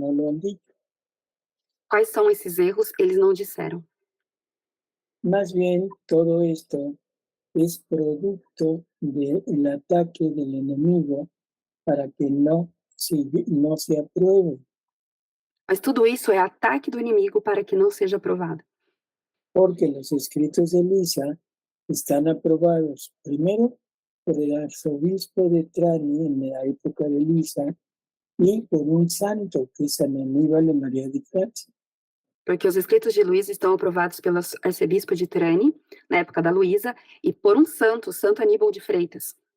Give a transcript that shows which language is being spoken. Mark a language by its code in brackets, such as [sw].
[es] No lo han dicho. [pt] Quais são esses erros? Eles não disseram. [es] Más bien, todo esto es producto del ataque del enemigo para que no se apruebe. [pt] Mas tudo isso é ataque do inimigo para que não seja aprovado. [es] Porque los escritos de Luisa están aprobados primero por el arzobispo de Trani en la época de Luisa y por un santo que es San Aníbal de María de Francia. [pt] Porque os escritos de Luísa estão aprovados pelo arcebispo de Trani, na época da Luísa, e por um santo, Santo Aníbal de Freitas.